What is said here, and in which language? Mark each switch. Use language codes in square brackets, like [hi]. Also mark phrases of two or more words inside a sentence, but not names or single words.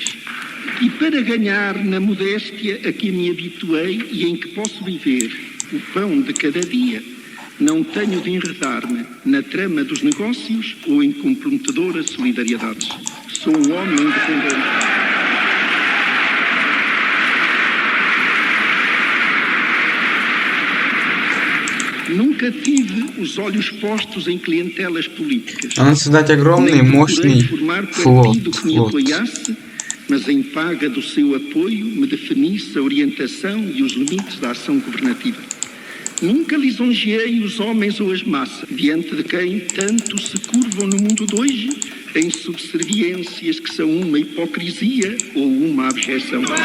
[pt] E para ganhar na modéstia a que me habituei e em que posso viver o pão de cada dia, não tenho de enredar-me na trama dos negócios ou em comprometedoras solidariedades. Sou um homem independente. Nunca tive os olhos postos em clientelas políticas. [ru] Она создать огромный, [pt] Nem procurei [ru] мощный [pt] formar [ru] флот. [pt] partido que me apoiasse, mas em paga do seu apoio me definisse a orientação e os limites da ação governativa. Nunca lisonjeei os homens ou as massas, diante de quem tanto se curvam no mundo de hoje em subserviências que são uma hipocrisia ou uma abjeção.